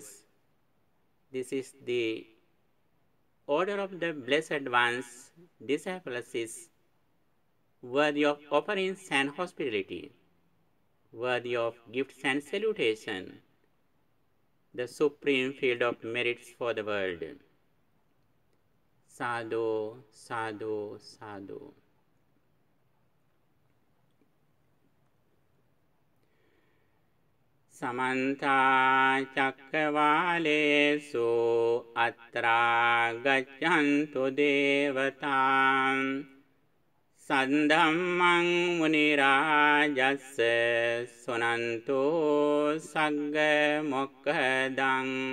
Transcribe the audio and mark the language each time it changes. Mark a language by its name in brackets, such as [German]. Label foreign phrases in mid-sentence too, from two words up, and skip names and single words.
[English] This is the order of the Blessed One's disciples is worthy of offerings and hospitality, worthy of gifts and salutation, the supreme field of merits for the world. [Pali] Sadhu, sadhu, sadhu. Samanta cakkavalesu atra gaccantu devatam Sandhammang munirajassa sunanto sagga mokkadang